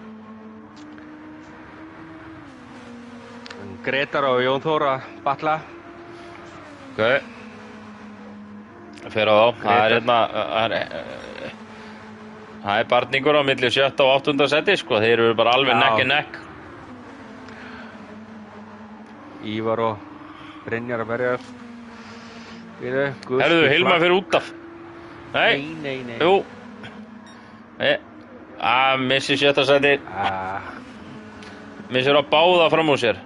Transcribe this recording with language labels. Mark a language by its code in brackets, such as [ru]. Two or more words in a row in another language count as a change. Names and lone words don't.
[is] Gretar og Jón Þór að batla. Ok. Fer á þá. Það barningur á milli 7. og 8. seti, sko. Þeir eru bara alveg [en] neck and neck. [is] Ívar og Brynjar að berjast. Herðu, Hilmar fyrir út af. Nei. Jú. Missir 7. seti. Missir á báða fram úr sér.